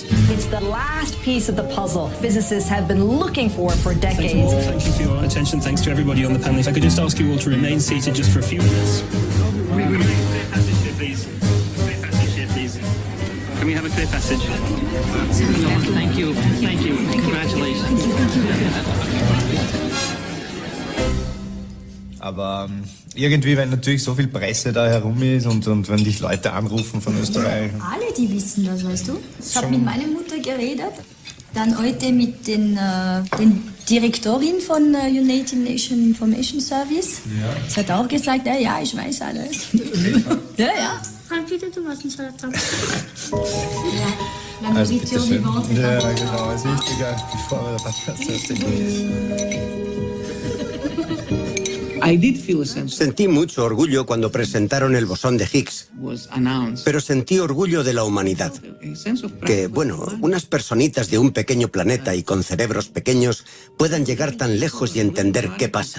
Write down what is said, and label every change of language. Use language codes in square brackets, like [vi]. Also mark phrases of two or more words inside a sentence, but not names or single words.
[en] It's the last piece of the puzzle physicists have been looking for decades. Thank you for your attention. Thanks to everybody on the panel. If I could just ask you all to remain seated just for a few minutes. Can we have a clear passage? Thank you. Thank you. Congratulations. [de] Aber irgendwie, wenn natürlich so viel Presse da herum ist und wenn dich Leute anrufen von Österreich. Alle, die wissen das, weißt du. Ich habe mit meiner Mutter geredet, dann heute mit den Direktorin von United Nations Information Service. Ja. Sie hat auch gesagt, ja, ich weiß alles. Ja. Also bitte schön. Ja, genau, es ist wichtiger, bevor wir [es] Sentí mucho orgullo cuando presentaron el bosón de Higgs, pero sentí orgullo de la humanidad. Que, bueno, unas personitas de un pequeño planeta y con cerebros pequeños puedan llegar tan lejos y entender qué pasa.